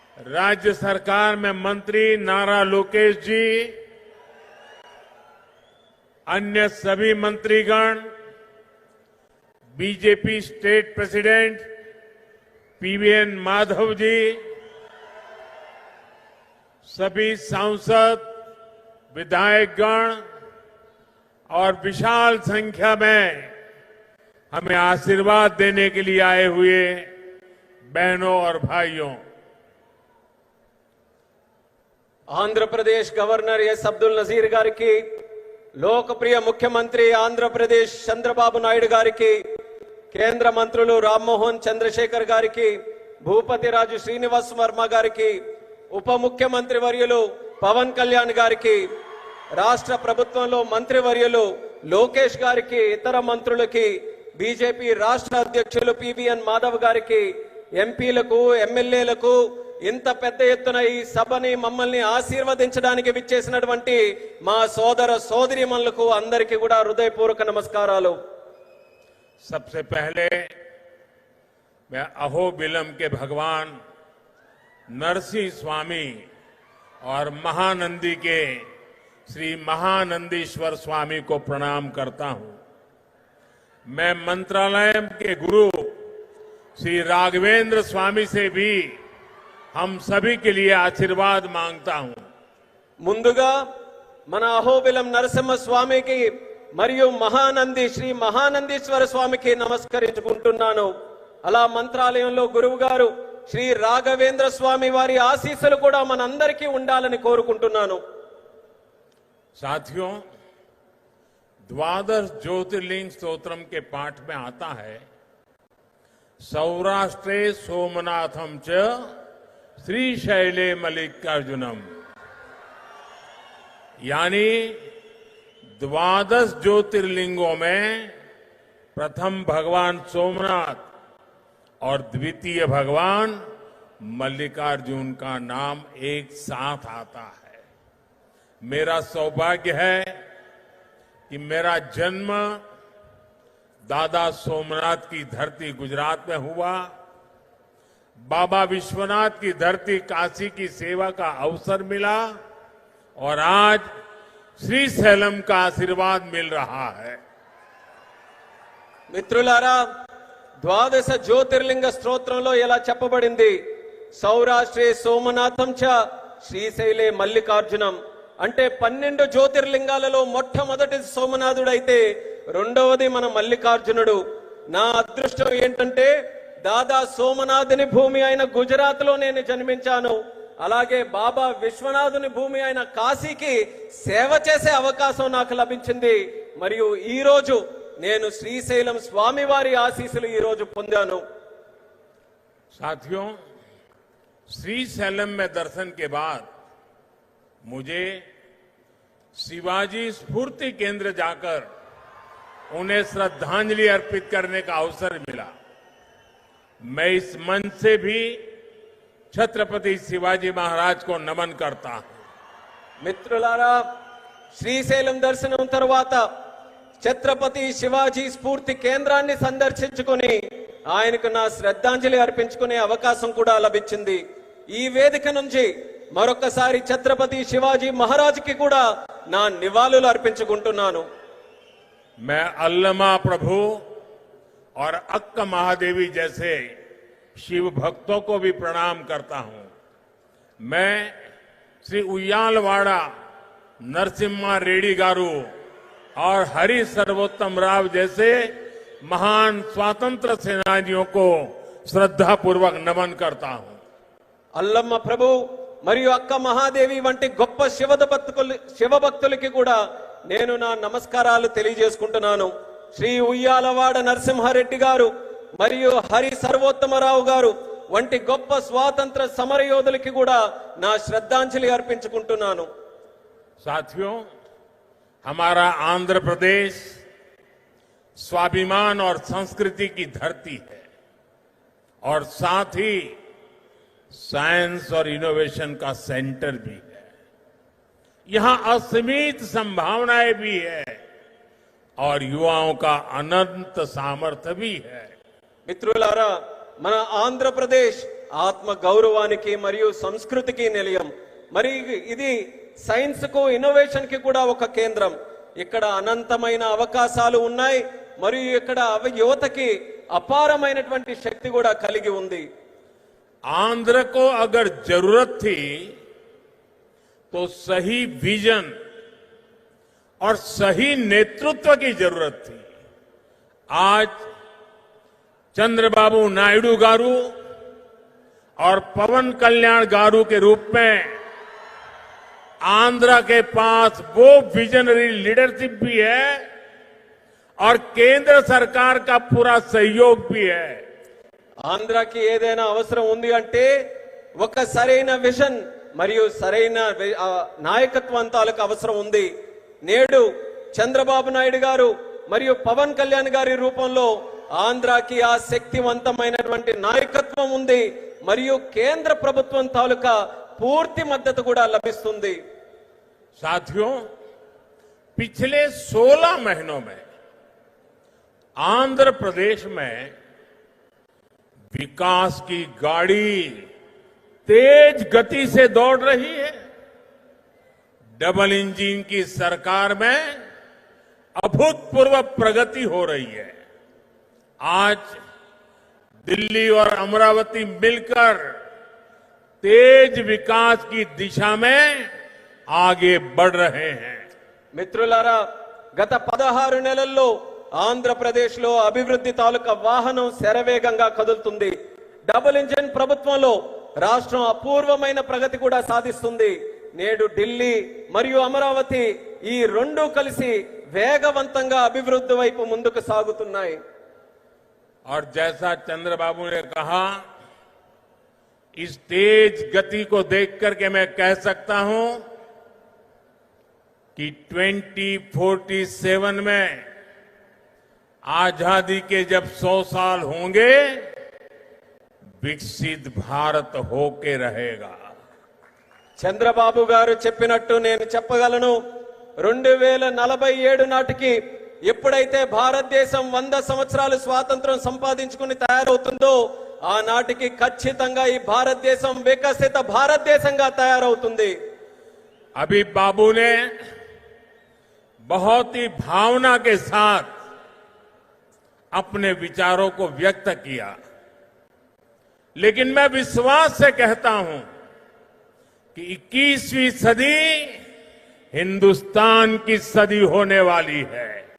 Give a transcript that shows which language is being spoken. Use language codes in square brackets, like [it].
[hi] राज्य सरकार में मंत्री नारा लोकेश जी, अन्य सभी मंत्रीगण, BJP state president PVN Madhav ji, सभी सांसद, विधायकगण और विशाल संख्या में हमें आशीर्वाद देने के लिए आए हुए बहनों और भाइयों, [te] ఆంధ్ర ప్రదేశ్ గవర్నర్ ఎస్ అబ్దుల్ నజీర్ గారికి, లోకప్రియ ముఖ్యమంత్రి ఆంధ్రప్రదేశ్ చంద్రబాబు నాయుడు గారికి, కేంద్ర మంత్రులు రామ్మోహన్ చంద్రశేఖర్ గారికి, భూపతి రాజు శ్రీనివాస్ వర్మ గారికి, ఉప ముఖ్యమంత్రి వర్యులు పవన్ కళ్యాణ్ గారికి, రాష్ట్ర ప్రభుత్వంలో మంత్రి వర్యులు లోకేష్ గారికి, ఇతర మంత్రులకి, బీజేపీ రాష్ట్ర అధ్యక్షులు పివిఎన్ మాధవ్ గారికి, ఎంపీలకు, ఎమ్మెల్యేలకు, ఇంత పెద్ద ఎత్తున ఈ సభని మమ్మల్ని ఆశీర్వదించడానికి విచ్చేసినటువంటి మా సోదర సోదరీమణులకు అందరికీ కూడా హృదయపూర్వక నమస్కారాలు। [hi] सबसे पहले मैं अहोबिलम के भगवान नरसिंह स्वामी और महानंदी के श्री महानंदीश्वर स्वामी को प्रणाम करता हूं। मैं मंत्रालय के गुरु श्री राघवेंद्र स्वामी से भी हम सभी के लिए आशीर्वाद मांगता हूं। [te] ముందుగా మన అహోబిలం నరసింహ స్వామికి మరియు మహానంది శ్రీ మహానందీశ్వర స్వామికి నమస్కరించుకుంటున్నాను। అలా మంత్రాలయంలో గురువు గారు శ్రీ రాఘవేంద్ర స్వామి వారి ఆశీస్సులు కూడా మనందరికీ ఉండాలని కోరుకుంటున్నాను। [hi] साथियों, द्वादश ज्योतिर्लिंग स्तोत्रम के पाठ में आता है, [sa] सौराष्ट्रे सोमनाथम च श्रीशैले मल्लिकार्जुनम, [hi] यानी द्वादश ज्योतिर्लिंगों में प्रथम भगवान सोमनाथ और द्वितीय भगवान मल्लिकार्जुन का नाम एक साथ आता है। मेरा सौभाग्य है कि मेरा जन्म दादा सोमनाथ की धरती गुजरात में हुआ, बाबा विश्वनाथ की धरती काशी की सेवा का अवसर मिला और आज श्रीशैलम का आशीर्वाद मिल रहा है। [te] మిత్రులారా, ద్వాదశ జ్యోతిర్లింగ స్తోత్రంలో ఎలా చెప్పబడింది, [sa] సౌరాష్ట్రే సోమనాథం చ శ్రీశైలే మల్లికార్జునం [te] అంటే 12 జ్యోతిర్లింగాలలో మొట్టమొదటి సోమనాథుడైతే రెండవది మన మల్లికార్జునుడు। నా అదృష్టం ఏంటంటే దాదా సోమనాథుని భూమి అయిన గుజరాత్ లో నేను జన్మించాను। అలాగే బాబా విశ్వనాథుని భూమి అయిన కాశీకి సేవ చేసే అవకాశం నాకు లభించింది। మరియు ఈ రోజు నేను శ్రీశైలం స్వామి వారి ఆశీస్సులు ఈ రోజు పొందాను। [hi] साथियों, श्रीशैलम में दर्शन के बाद मुझे शिवाजी स्फूर्ति केंद्र जाकर उन्हें श्रद्धांजलि अर्पित करने का अवसर मिला। मैं इस मंच से भी छत्रपति शिवाजी महाराज को नमन करता हूं। [te] మిత్రులారా, శ్రీశైలం దర్శనం తర్వాత ఛత్రపతి శివాజీ స్ఫూర్తి కేంద్రాన్ని సందర్శించుకొని ఆయనకు నా శ్రద్ధాంజలి అర్పించుకునే అవకాశం కూడా లభించింది. ఈ వేదిక నుంచి మరొకసారి ఛత్రపతి శివాజీ మహారాజ్కి కూడా నా నివాళులు అర్పించుకుంటున్నాను. [hi] मैं अल्लमा प्रभु और अक्क महादेवी जैसे शिव भक्तों को भी प्रणाम करता हूं। मैं श्री उయ్యాలవాడ नरसिम्हा रेड्डी गारू और हरि सर्वोत्तम राव जैसे महान स्वतंत्र सेनानियों को श्रद्धापूर्वक नमन करता हूं। [te] అల్లమ్మ ప్రభు మరియు అక్క మహాదేవి వంటి గొప్ప శివభక్తులకి కూడా నేను నా నమస్కారాలు తెలియజేసుకుంటున్నాను. శ్రీ ఉయ్యాలవాడ నరసింహారెడ్డి గారు మరియు హరి సర్వోత్తమరావు గారు వంటి గొప్ప స్వాతంత్ర సమరయోధులకి కూడా నా శ్రద్ధాంజలి అర్పించుకుంటున్నాను. [hi] साथियों, हमारा आंध्र प्रदेश स्वाभिमान और संस्कृति की धरती है और साथ ही साइंस और इनोवेशन का सेंटर भी है। यहां असीमित संभावनाएं भी है और युवाओं का अनंत सामर्थ्य भी है। [te] మిత్రులారా, మన ఆంధ్రప్రదేశ్ ఆత్మ గౌరవానికి మరియు సంస్కృతికి నిలయం. మరి ఇది సైన్స్ కు ఇన్నోవేషన్ కి కూడా ఒక కేంద్రం. ఇక్కడ అనంతమైన అవకాశాలు ఉన్నాయి మరియు ఇక్కడ యువతకి అపారమైనటువంటి శక్తి కూడా కలిగి ఉంది. [hi] आंध्र को अगर जरूरत थी तो सही विजन और सही नेतृत्व की जरूरत थी। आज चंद्रबाबू नायडू गारू और पवन कल्याण गारू के रूप में आंध्र के पास वो विजनरी लीडरशिप भी है और केंद्र सरकार का पूरा सहयोग भी है। [te] ఆంధ్రాకి ఏదైనా అవసరం ఉంది అంటే ఒక సరైన విజన్ మరియు సరైన నాయకత్వం తాలూకు అవసరం ఉంది. నేడు చంద్రబాబు నాయుడు గారు మరియు పవన్ కళ్యాణ్ గారి రూపంలో ఆంధ్రాకి ఆ శక్తివంతమైనటువంటి నాయకత్వం ఉంది మరియు కేంద్ర ప్రభుత్వం తాలూకా పూర్తి మద్దతు కూడా లభిస్తుంది. [hi] साथियों, पिछले 16 महीनों में आंध्र प्रदेश में विकास की गाड़ी तेज गति से दौड़ रही है। डबल इंजन की सरकार में अभूतपूर्व प्रगति हो रही है। आज दिल्ली और अमरावती मिलकर तेज विकास की दिशा में आगे बढ़ रहे हैं। [te] మిత్రులారా, గత 16 నెలల్లో ఆంధ్రప్రదేశ్ లో అభివృద్ధి తాలూకా వాహనం శరవేగంగా కదులుతుంది. డబుల్ ఇంజిన్ ప్రభుత్వంలో రాష్ట్రం అపూర్వమైన ప్రగతి కూడా సాధిస్తుంది. నేడు ఢిల్లీ మరియు అమరావతి ఈ రెండు కలిసి వేగవంతంగా అభివృద్ధి వైపు ముందుకు సాగుతున్నాయి. [hi] और जैसा चंद्रबाबू ने कहा, इस तेज गति को देख करके मैं कह सकता हूं कि 2047 में आजादी के जब 100 साल होंगे, विकसित भारत होके रहेगा। [te] చంద్రబాబు గారు చెప్పినట్టు నేను చెప్పగలను. 2047 నాటికి ఎప్పుడైతే భారతదేశం 100 సంవత్సరాలు స్వాతంత్రం సంపాదించుకుని తయారవుతుందో ఆనాటికి ఖచ్చితంగా ఈ భారతదేశం వికసిత భారతదేశంగా తయారవుతుంది. [hi] अभी बाबू ने बहुत ही भावना के साथ अपने विचारों को व्यक्त किया, लेकिन मैं विश्वास से कहता हूं कि 21वीं सदी हिंदुस्तान की सदी होने वाली है।